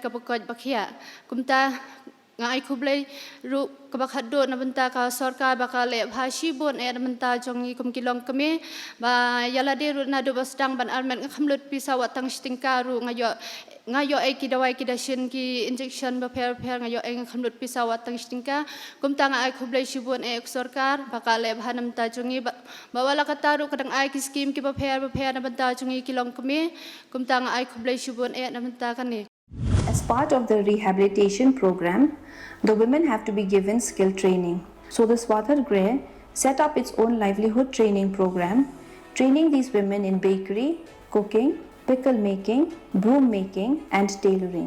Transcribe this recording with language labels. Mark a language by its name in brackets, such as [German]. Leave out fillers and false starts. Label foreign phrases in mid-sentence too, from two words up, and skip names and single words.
[Khasi] ka bakot bakhya kumta ngai khublei ru kabakhat do na banta ka sarkar baka le bhashi bon e na banta jongi kum kilong kame ba yala de ru na do basdang ban armen khamlut pisa watang stingka ru ngayo ai ki dawai ki dashin ki injection ba pher ngayo ai khamlut pisa watang stingka kum tanga ai khublei shibon e sarkar baka le bhanam ta jongi ba wala kataru kadang ai ki scheme ki ba pher na banta jongi kilong kame kum tanga ai khublei shibon e na banta kane. [English] As part of the rehabilitation program, the women have to be given skill training. So the Swathar Greh set up its own livelihood training program, training these women in bakery, cooking, pickle making, broom making and tailoring.